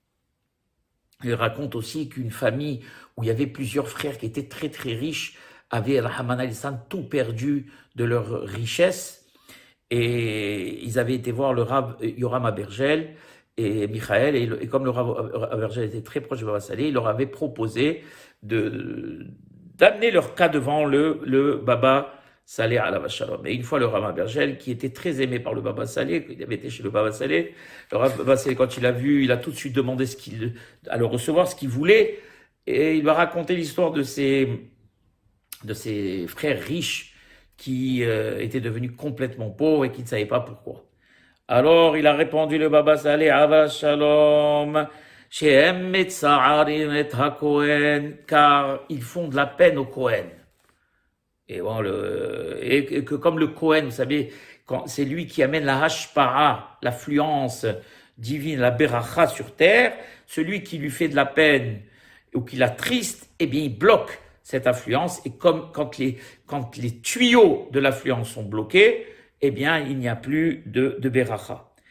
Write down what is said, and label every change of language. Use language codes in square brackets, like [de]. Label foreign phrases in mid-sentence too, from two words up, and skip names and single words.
[fr] Il raconte aussi qu'une famille où il y avait plusieurs frères qui étaient très très riches avaient, Rahman al-Islam, tout perdu de leur richesse, et ils avaient été voir le Rav Yoram Abergel et Michael, et comme le Rav Abergel était très proche du Baba Salé, il leur avait proposé d'amener leur cas devant le Baba Salé [he] עליו השלום. [fr] Et une fois le Rav Abergel, qui était très aimé par le Baba Salé, il avait été chez le Baba Salé, le Rav Baba Salé, quand il l'a vu, il a tout de suite demandé à le recevoir, ce qu'il voulait, et il va raconter l'histoire de ses frères riches qui étaient devenus complètement pauvres et qui ne savaient pas pourquoi. Alors il a répondu le Baba Salé [he] עליו השלום, שהם מצערים את הכהן, [fr] car ils font de la peine au Kohen. Et bon, et que comme le Kohen, vous savez, c'est lui qui amène la hashpara, l'affluence divine, la beracha sur terre, celui qui lui fait de la peine ou qui l'attriste, eh bien il bloque cette affluence, et comme quand les tuyaux de l'affluence sont bloqués, eh bien il n'y a plus de beracha.